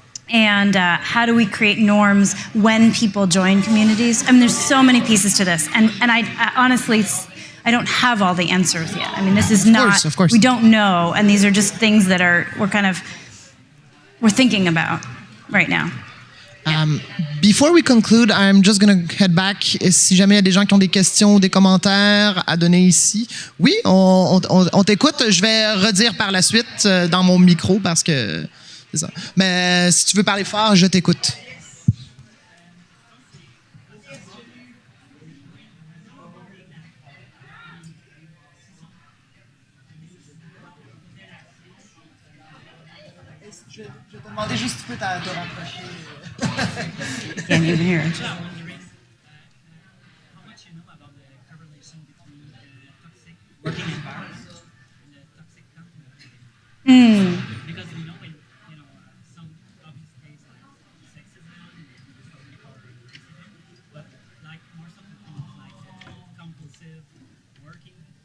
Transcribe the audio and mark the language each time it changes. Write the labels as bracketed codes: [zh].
[en] And how do we create norms when people join communities? I mean, there's so many pieces to this. And I honestly, I don't have all the answers yet. I mean, this is not, of course. We don't know. And these are just things that we're thinking about right now. Before we conclude, I'm just going to head back. [fr] Si jamais il y a des gens qui ont des questions ou des commentaires à donner ici. Oui, on t'écoute. Je vais redire par la suite dans mon micro parce que... C'est ça. Mais si tu veux parler fort, je t'écoute. Je vais te demander juste si tu peux te rapprocher. [en] Can't even hear it. How much you know about the correlation between the toxic working environment and the toxic company? Because we know in some obvious cases like sexism and historical racism, but like more something like compulsive working.